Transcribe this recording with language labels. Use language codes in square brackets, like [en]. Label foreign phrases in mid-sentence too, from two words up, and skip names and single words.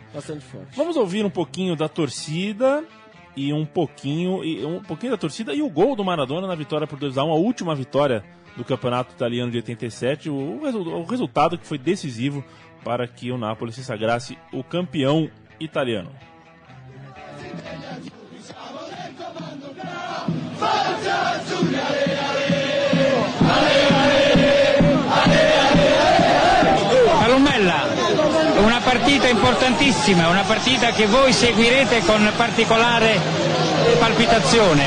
[pt] Vamos ouvir um pouquinho da torcida e um pouquinho da torcida e o gol do Maradona na vitória por 2-1, a última vitória do Campeonato Italiano de 87, o resultado que foi decisivo para que o Napoli se sagrasse o campeão italiano. [it] Palomella, una partita importantissima, una partita che voi seguirete con particolare palpitazione.